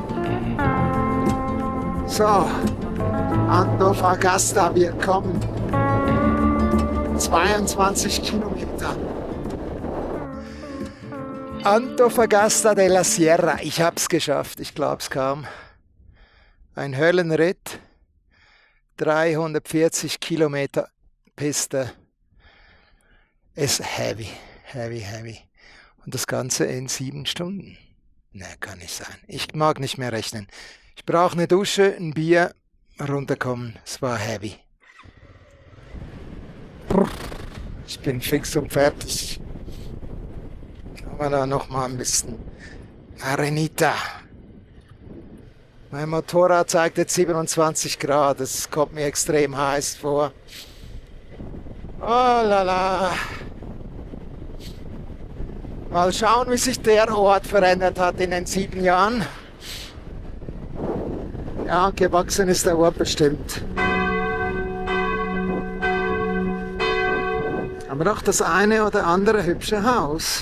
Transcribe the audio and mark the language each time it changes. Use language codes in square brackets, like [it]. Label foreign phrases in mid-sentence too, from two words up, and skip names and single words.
[de] So, Antofagasta, wir kommen. 22 Kilometer. Antofagasta de la Sierra. Ich hab's geschafft, ich glaub's kaum. Ein Höllenritt. 340 Kilometer Piste. Ist heavy. Und das Ganze in 7 Stunden. Ne, kann nicht sein. Ich mag nicht mehr rechnen. Ich brauche eine Dusche, ein Bier, runterkommen. Es war heavy. Ich bin fix und fertig. Aber da noch mal ein bisschen Arenita. Mein Motorrad zeigt jetzt 27 Grad. Das kommt mir extrem heiß vor. Oh la la. Mal schauen, wie sich der Ort verändert hat in den 7 Jahren. Ja, gewachsen ist der Ort bestimmt. Aber doch das eine oder andere hübsche Haus.